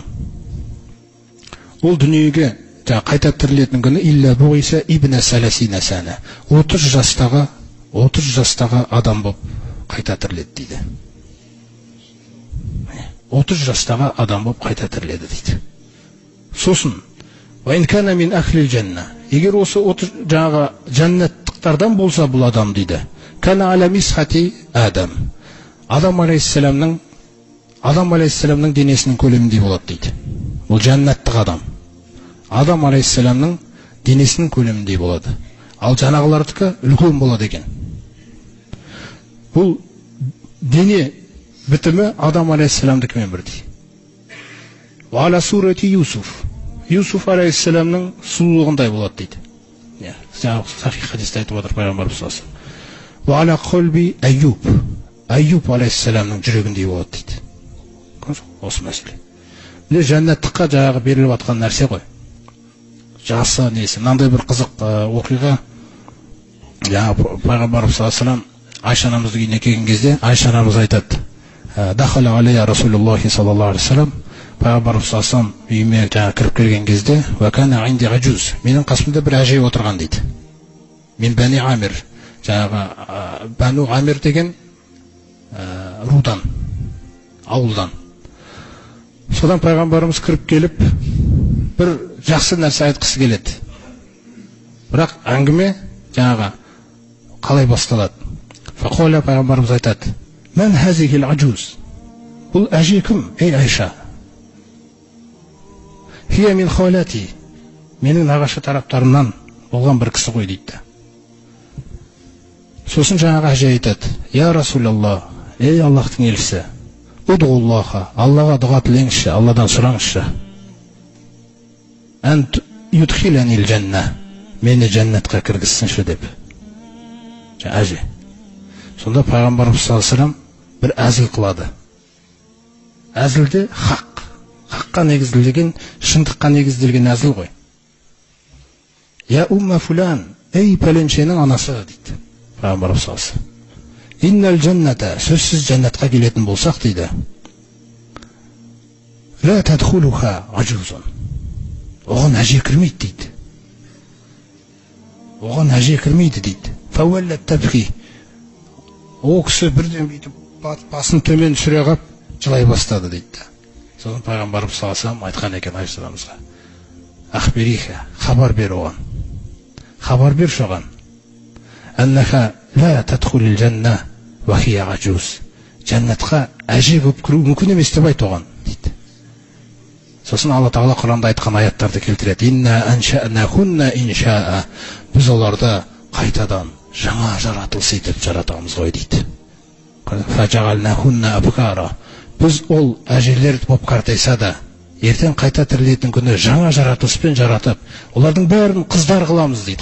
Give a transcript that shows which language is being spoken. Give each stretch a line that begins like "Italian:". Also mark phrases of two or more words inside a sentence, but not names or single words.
Kazakh: Ол дүниеге қайта тірілетін күні
Arabic: إلا بعث ابن ثلاثين سنة.
Kazakh: 30 жастағы адам болып қайта тіріледі дейді. 30 жастағы адам болып қайта тіріледі дейді.
Arabic: Сосын وإن كان من أهل الجنة.
Kazakh: Егер осы 30 жаңағы жаннаттықтардан болса бұл адам дейді.
Arabic: كان على مسحة آدم.
Kazakh: Адам алейхиссаламның денесінің көлеміндей болады дейді. Бұл жаннаттық адам. Адам алейхиссаламның денесінің көлеміндей болады. Ал жаңағылардікі үлкен болады екен. Бұл дене бітімі Адам алейхиссаламдікімен бірдей.
Arabic: وعلى صورة يوسف.
Kazakh: Юсуф алейхиссаламның сұлулығындай болады дейді. Жаңағы сахих хадисте айтып отыр пайғамбарымыз
Arabic: صلى الله عليه وسلم. وعلى قلب أيوب.
Kazakh: Айюб алейхиссаламның жүрегіндей болады дейді. Осы мәселе. Міне жәннаттыққа жаңағы беріліп атқан нәрсе ғой. Жасы несі, мынандай бір қызық оқиға. Пайғамбарымыз
Arabic: صلى الله عليه وسلم
Kazakh: Айша анамыздың үйіне келген кезде Айша анамыз айтады:
Arabic: "دخل علي رسول الله صلى الله عليه وسلم."
Kazakh: Пайғамбарымыз
Arabic: صلى الله عليه وسلم
Kazakh: үйіме кіріп келген кезде,
Arabic: "وكان عندي عجوز."
Kazakh: Менің қасымда бір әже отырған дейді. Мен Бани Амир, жаңағы Бану Амир деген рудан, ауылдан. Содан пайғамбарымыз кіріп келіп, бір жақсы нәрсе айтқысы келеді. Бірақ әңгіме жаңағы қалай басталады? Фақола пайғамбарымыз айтады:
Arabic: "من هذه العجوز."
Kazakh: Бұл әже кім? Ей Айша.
Arabic: هي من خالاتي.
Kazakh: Менің нағашы тараптарымнан болған бір кісі ғой дейді. Сосын жаңағы әже айтады:
Arabic: "يا رسول الله,
Kazakh: ей Аллахтың елшісі, удғуллаха, Аллаға дұға тілеңізші, Алладан сұраңызшы.
Arabic: أن يدخلني الجنة,
Kazakh: мені жәннатқа кіргізсінші" деп. Әже. Сонда пайғамбарымыз
Arabic: صلى الله عليه وسلم
Kazakh: бір әзіл қылады. Әзілде хаққа негізделген, шындыққа негізделген әзіл ғой.
Arabic: يا أم فلان,
Kazakh: ей пәленшенің анасы дейді пайғамбарымыз
Arabic: صلى الله عليه وسلم. إن الجنة,
Kazakh: сөзсіз жәннатқа келетін болсақ дейді.
Arabic: لا تدخلها عجوز.
Kazakh: Оған әже кірмейді дейді. Оған әже кірмейді дейді.
Arabic: فولت تبكي.
Kazakh: О кісі бірден бүйтіп басын төмен сүре қап жылай бастады дейді. Содан пайғамбарымыз
Arabic: صلى الله عليه وسلم
Kazakh: айтқан екен Айша анамызға: "Ахбириха, хабар бер оған. Хабар бер соған.
Arabic: أنها لا تدخل الجنة وهي عجوز."
Kazakh: Жәннатқа әже болып кіру мүмкін емес деп айт оған дейді. Сосын Алла Тағала Құранда айтқан аяттарды келтіреді.
Arabic: إنا أنشأناهن إنشاء.
Kazakh: Біз оларды қайтадан жаңа жаратылыс етіп жаратамыз ғой дейді.
Arabic: فجعلناهن أبكارا.
Kazakh: Біз ол әжелер болып қартайса да, ертең қайта тірілетін күні жаңа жаратылыспен жаратып, олардың бәрін қыздар қыламыз дейді.